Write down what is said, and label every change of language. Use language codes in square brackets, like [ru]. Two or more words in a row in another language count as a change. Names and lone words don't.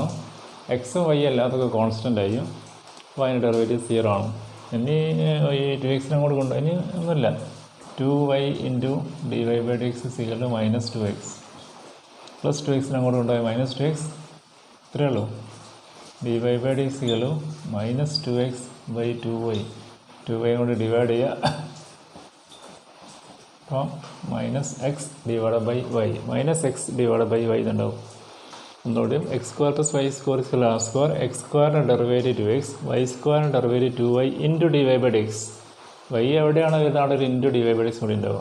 [ml] എക്സും വൈ അല്ലാതൊക്കെ കോൺസ്റ്റൻ്റ് ആയിരിക്കും. അപ്പോൾ അതിൻ്റെ ഡെറിവേറ്റീവ് 0 ആണ്. ഇനി ഈ 2x അങ്ങോട്ട് കൊണ്ട് ഇനി ഒന്നുമില്ല. 2y ഇൻറ്റു dy/dx -2x പ്ലസ് 2x അങ്ങോട്ട് കൊണ്ടുപോയി -2x. ഇത്രയേ ഉള്ളൂ. dy/dx -2x/2y. 2y കൊണ്ട് ഡിവൈഡ് ചെയ്യുക. അപ്പോൾ -x [en] divide by [ml] y. -x [en] divide by [ml] y ഇതുണ്ടാവും. ഒന്നുകൂടിയും x² + y² r². x² ഡെറിവേറ്റീവ് 2x. y² ഡെറിവേറ്റീവ് 2y ഇൻറ്റു dy/dx. y എവിടെയാണ് വരുന്നത് അവിടെ ഒരു ഇൻറ്റു ഡിവൈബഡീസ് കൂടി ഉണ്ടാവും.